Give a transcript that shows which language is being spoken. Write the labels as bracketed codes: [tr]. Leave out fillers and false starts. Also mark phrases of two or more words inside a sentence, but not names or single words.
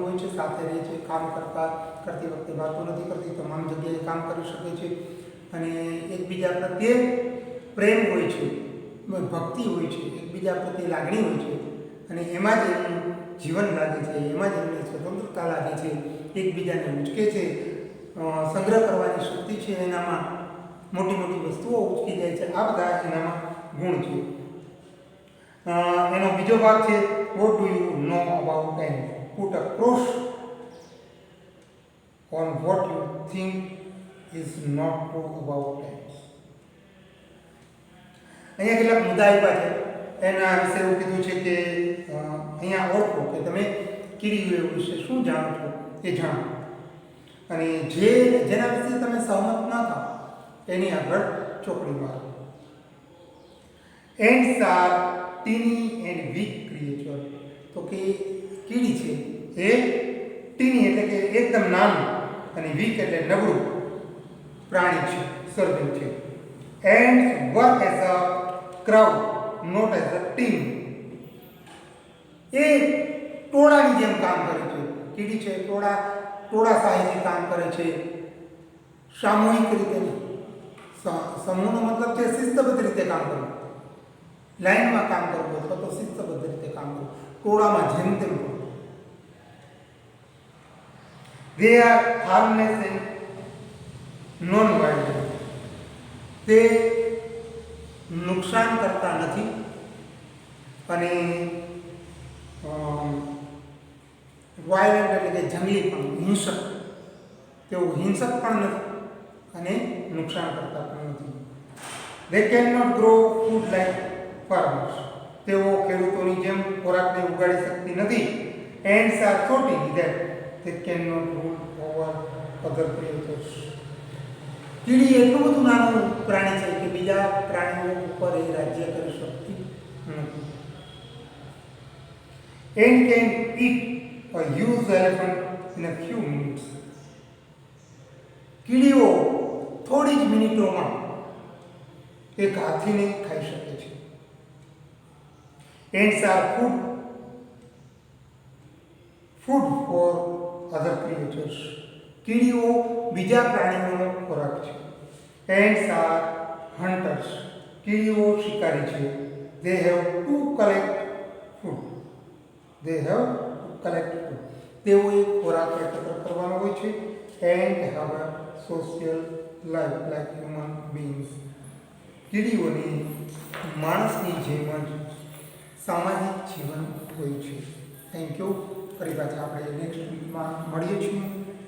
[gu] હોય છે, સાથે રહે છે, કામ કરતી વખતે વાતો નથી કરતી, તમામ જગ્યાએ કામ કરી શકે છે અને એકબીજા પ્રત્યે પ્રેમ હોય છે, ભક્તિ હોય છે, એકબીજા પ્રત્યે લાગણી હોય છે અને એમાં જ એમનું જીવન લાગે છે, એમાં જ એમને સ્વતંત્રતા લાગે છે, એકબીજાને ઉચકે છે, સંગ્રહ કરવાની શક્તિ છે એનામાં, મોટી વસ્તુઓ ઉચકી જાય છે. આ બધા એનામાં ગુણ છે. એનો બીજો ભાગ છે [en] what do you know about and put a cross on what you think is not true about ants. [gu] અહીંયા કેટલાક મુદ્દા આપ્યા છે એના વિશે એવું કીધું છે કે અહીંયા ઓળખો કે તમે કીડીઓ વિશે શું જાણો છો એ જાણો અને જેના વિશે તમે સહમત ન થાઓ એની આગળ ચોકડી મારો. [en] Ants are teeny and weak creature. [gu] તો કે કીડી છે એ ટીની એટલે કે એકદમ નાનું અને વીક એટલે નબળું પ્રાણી છે, સર્જન છે. [en] Ants work as a crowd, not as a team. [gu] એ ટોળાની જેમ કામ કરે છે. કીડી છે ટોળા સાહેબી કામ કરે છે, સામૂહિક રીતે નહીં. સમૂહનો મતલબ છે શિસ્તબદ્ધ રીતે કામ કરવું, લાઈનમાં કામ કરવું અથવા તો શિસ્તબદ્ધ રીતે કામ કરવું, ટોળામાં જેમ તેમ કરવું. [en] They are harmless and non-violent. [gu] તે નુકસાન કરતા નથી અને વાયલન્ટ એટલે કે જંગલી પણ, હિંસક, તેઓ હિંસક પણ નથી અને નુકસાન કરતા પણ નથી. [en] They cannot grow food like farmers. [gu] તેઓ ખેડૂતોની જેમ ખોરાકને ઉગાડી શકતી નથી. [en] Ants are so tiny that they cannot rule over other creatures. [gu] કીડી એટલું બધું નાનું પ્રાણી છે કે બીજા પ્રાણીઓ ઉપર એ રાજ્ય કરી શકતી નથી. [en] Ant can eat a huge elephant in a few minutes. [gu] કીડીઓ થોડી જ મિનિટોમાં એક હાથીને ખાઈ શકે છે. [en] Ants are food for other creatures. [gu] કીડીઓ બીજા પ્રાણીઓનો ખોરાક છે. [en] Ants are hunters. [gu] કીડીઓ શિકારી છે. [en] They have to collect food. [gu] તેઓએ ખોરાક એકત્ર કરવાનો હોય છે. [en] And have a social life like human beings. [gu] કીડીઓની માણસની જેમ જ સામાજિક જીવન હોય છે. [en] thank you. [gu] ફરી પાછા આપણે [en] next weekમાં [gu] મળીએ છીએ.